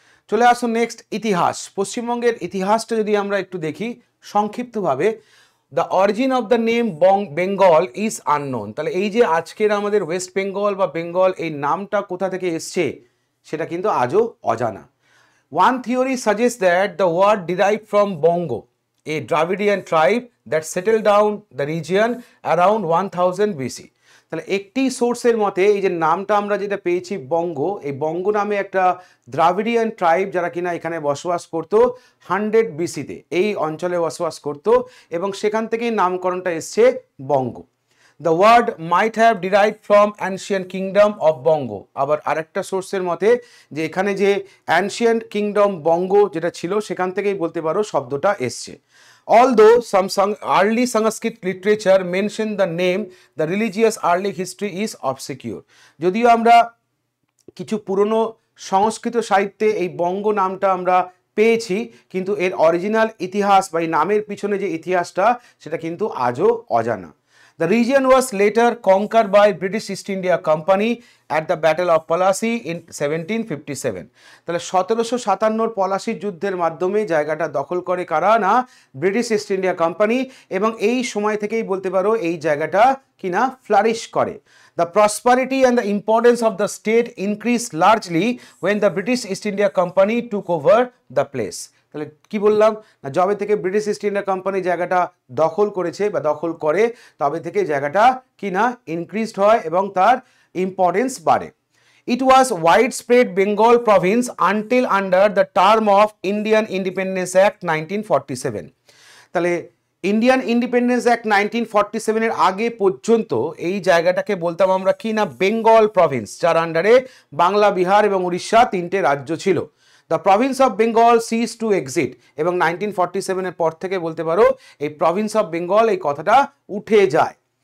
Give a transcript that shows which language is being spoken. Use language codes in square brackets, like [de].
[bn] চলে আসুন নেক্সট, ইতিহাস। পশ্চিমবঙ্গের ইতিহাসটা যদি আমরা একটু দেখি সংক্ষিপ্তভাবে, [en] The origin of the name Bengal is unknown. [bn] তাহলে এই যে আজকের আমাদের ওয়েস্ট বেঙ্গল বা বেঙ্গল, এই নামটা কোথা থেকে এসছে সেটা কিন্তু আজও অজানা। [en] One theory suggest that the word derive from Banga, a Dravidian tribe that settled down the region around 1000 BC। [bn] তাহলে একটি সোর্সের মতে এই যে নামটা আমরা যেটা পেয়েছি বঙ্গ, এই বঙ্গ নামে একটা দ্রাভিডিয়ান ট্রাইব যারা কিনা এখানে বসবাস করতো 100 BC-তে এই অঞ্চলে বসবাস করতো এবং সেখান থেকেই নামকরণটা এসছে বঙ্গ। [en] The word might have derived from ancient kingdom of Bongo। [bn] আবার আরেকটা সোর্সের মতে যে এখানে যে ancient kingdom বঙ্গ যেটা ছিল সেখান থেকেই বলতে পারো শব্দটা এসছে। [en] Although some early Sanskrit literature mention the name, the religious early history is obscure। [bn] যদিও আমরা কিছু পুরনো সংস্কৃত সাহিত্যে এই বঙ্গ নামটা আমরা পেয়েছি, কিন্তু এর অরিজিনাল ইতিহাস বা এই নামের পিছনে যে ইতিহাসটা সেটা কিন্তু আজও অজানা। [en] The region was later conquered by British East India Company at the Battle of Plassey in 1757। [bn] তাহলে 1757 পলাশির যুদ্ধের মাধ্যমে জায়গাটা দখল করে কারা? না, ব্রিটিশ ইস্ট ইন্ডিয়া কোম্পানি। এবং এই সময় থেকেই বলতে পারো এই জায়গাটা কিনা ফ্লারিশ করে। [en] The prosperity and the importance of the state increased largely when the British East India Company took over the place। [bn] তাহলে কি বললাম না, যবে থেকে ব্রিটিশ ইস্ট ইন্ডিয়া কোম্পানি জায়গাটা দখল করেছে বা দখল করে তবে থেকে জায়গাটা কিনা ইনক্রিজড হয় এবং তার ইম্পর্টেন্স বাড়ে। [en] It was widespread Bengal province until under the term of Indian Independence Act 1947। [bn] তাহলে ইন্ডিয়ান ইন্ডিপেন্ডেন্স অ্যাক্ট 1947 এর আগে পর্যন্ত এই জায়গাটাকে বলতাম আমরা কি না, বেঙ্গল প্রভিন্স, যার আন্ডারে বাংলা, বিহার এবং উড়িষ্যা তিনটে রাজ্য ছিল। [en] the province of Bengal cease to exit, [bn] এবং 1947 এর পর থেকে বলতে পারো এই প্রভিন্স অফ বেঙ্গল এই কথাটা উঠে যায়।